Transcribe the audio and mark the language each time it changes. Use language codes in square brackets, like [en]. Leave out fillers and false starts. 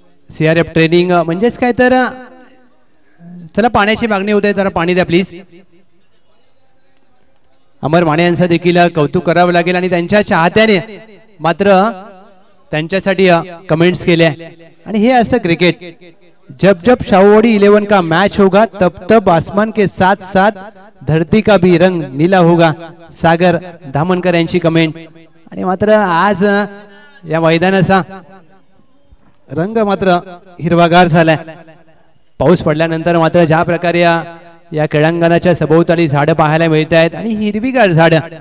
[mr] CRF training म्हणजेच काय तर चला पाण्याची मागणी होते, जरा पाणी द्या प्लीज. अमर माने यांचं देखील कौतुक करावं लागेल आणि त्यांच्या चाहत्याने मात्र त्यांच्यासाठी कमेंट्स केल्या. आणि हे असतं क्रिकेट. [hi] जब जब शाहूवाड़ी 11 का मैच होगा तब तब आसमान के साथ साथ धरती का भी रंग नीला होगा. [mr] सागर धामनकर यांची कमेंट. आणि मात्र आज या मैदानाचा रंग मात्र हिरवागार झालाय. पाऊस पडल्यानंतर मात्र ज्या प्रकारे या क्रीडांगणाच्या सभोवताली झाडं पाहायला मिळत आहेत आणि हिरवीगार झाडं.